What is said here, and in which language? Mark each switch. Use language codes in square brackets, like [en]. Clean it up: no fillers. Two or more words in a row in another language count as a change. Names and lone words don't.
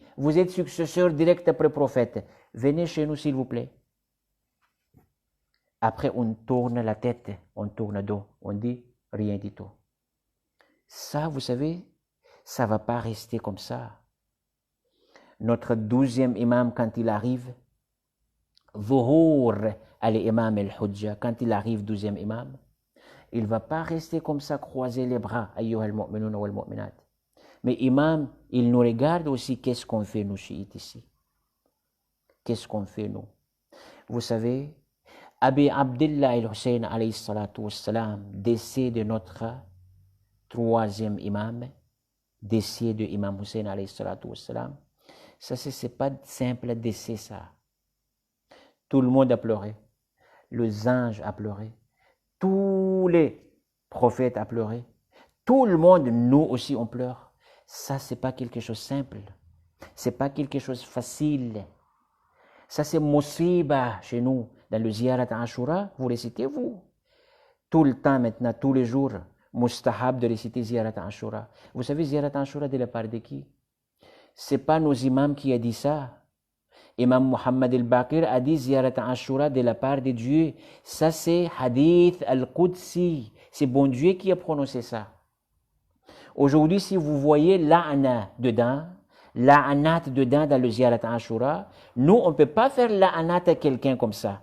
[fr] Vous êtes successeur direct après le prophète. Venez chez nous, s'il vous plaît. Après, on tourne la tête, on tourne le dos, on dit rien du tout. Ça, vous savez, ça ne va pas rester comme ça. Notre 12e imam, quand il arrive, [ar] ظهور الإمام الحجة, [fr] quand il arrive 12e imam, il ne va pas rester comme ça, croiser les bras, [ar] أيها المؤمنون والمؤمنات. [fr] Mais imam, il nous regarde aussi, qu'est-ce qu'on fait nous chiites ici? Qu'est-ce qu'on fait nous? Vous savez, [ar] أبي عبد الله الحسين عليه الصلاة والسلام, [fr] décès de notre 3e imam, décès de Imam Hussein [ar] عليه الصلاة والسلام, [fr] ça c'est pas simple décès ça. Tout le monde a pleuré, les anges a pleuré, tous les prophètes a pleuré, tout le monde, nous aussi on pleure. Ça c'est pas quelque chose de simple, c'est pas quelque chose de facile. Ça c'est musiba chez nous, dans le ziyarat Ashura, vous récitez vous. Tout le temps maintenant, tous les jours, mustahab de réciter ziyarat Ashura. Vous savez ziyarat Ashura de la part de qui? C'est pas nos imams qui a dit ça. Imam Muhammad al-Baqir a dit ziyarat Ashura de la part de Dieu. Ça c'est [ar] حديث القدسي. [fr] C'est bon Dieu qui a prononcé ça. Aujourd'hui, si vous voyez la'ana dedans, la'anat dedans dans le ziyarat Ashura, nous on ne peut pas faire la'anat à quelqu'un comme ça.